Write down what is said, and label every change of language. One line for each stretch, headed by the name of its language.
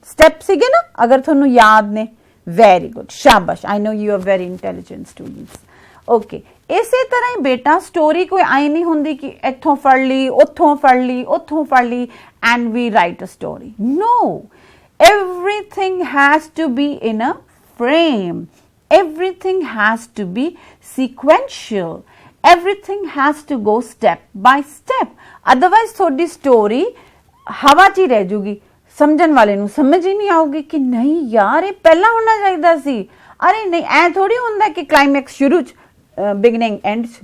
English: Steps
Punjabi: sige na, agar thonu yaad ne,
English: very good, shabash, I know you are very intelligent students.
Punjabi: Okay, ਇਸੇ ਤਰ੍ਹਾਂ ਹੀ ਬੇਟਾ story ਕੋਈ ਆਈ ਨਹੀਂ ਹੁੰਦੀ ਕਿ ਇੱਥੋਂ ਫੜ ਲਈ, ਉੱਥੋਂ ਫੜ ਲਈ, ਉੱਥੋਂ ਫੜ ਲਈ,
English: and we write a story. No, everything has to be in a frame. Everything has to be sequential. Everything has to go step by step.
Punjabi: Otherwise ਤੁਹਾਡੀ ਸਟੋਰੀ ਹਵਾ 'ਚ ਹੀ ਰਹਿ ਜੂਗੀ, ਸਮਝਣ ਵਾਲੇ ਨੂੰ ਸਮਝ ਹੀ ਨਹੀਂ ਆਊਗੀ ਕਿ ਨਹੀਂ ਯਾਰ ਇਹ ਪਹਿਲਾਂ ਹੋਣਾ ਚਾਹੀਦਾ ਸੀ, ਅਰੇ ਨਹੀਂ ਐ ਥੋੜੀ ਹੁੰਦਾ ਕਿ ਕਲਾਈਮੈਕਸ ਸ਼ੁਰੂ 'ਚ beginning ends.